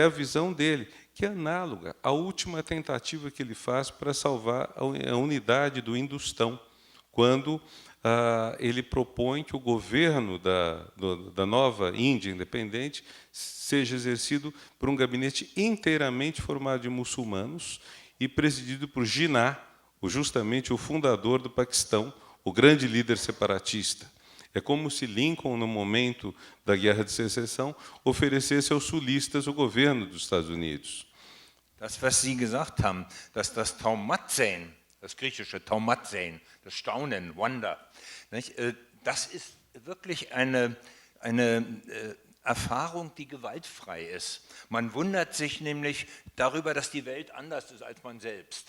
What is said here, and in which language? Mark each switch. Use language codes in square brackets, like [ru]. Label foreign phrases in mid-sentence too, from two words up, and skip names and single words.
[pt] a visão dele, que é análoga à última tentativa que ele faz para salvar a unidade do Hindustão, quando ele propõe que o governo da nova Índia independente seja exercido por um gabinete inteiramente formado de muçulmanos e presidido por Jinnah, justamente o fundador do Paquistão, o grande líder separatista. É como se Lincoln, no momento da Guerra de Secessão, oferecesse aos sulistas o governo dos Estados Unidos. [de] Das, was Sie gesagt haben, dass das Taumatzen, das griechische Taumatzen, das Staunen, Wonder, nicht, das ist wirklich eine Erfahrung, die gewaltfrei ist. Man wundert sich nämlich darüber, dass die Welt anders ist als man selbst.